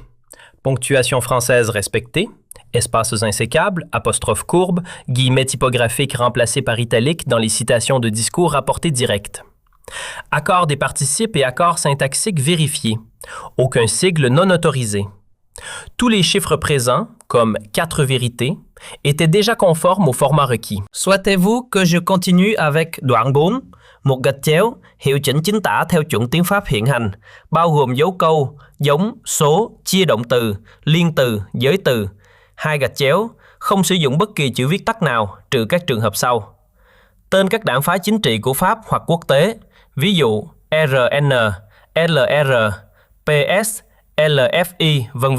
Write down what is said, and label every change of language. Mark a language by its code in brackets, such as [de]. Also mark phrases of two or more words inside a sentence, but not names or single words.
[fr] Ponctuation française respectée. Espaces insécables, apostrophes courbes, guillemets typographiques remplacés par italiques dans les citations de discours rapportés directs. Accord des participes et accords syntaxiques vérifiés. Aucun sigle non autorisé. Tous les chiffres présents, comme 4 vérités, étaient déjà conformes au format requis. Souhaitez-vous que je continue avec đoạn 4? [vi] Một gạch chéo, hiệu chỉnh chính tả theo chuẩn tiếng Pháp hiện hành, bao gồm dấu câu, giống, số, chia động từ, liên từ, giới từ. Hai gạch chéo, không sử dụng bất kỳ chữ viết tắt nào trừ các trường hợp sau. Tên các đảng phái chính trị của Pháp hoặc quốc tế, ví dụ RN, LR, PS, LFI, v.v.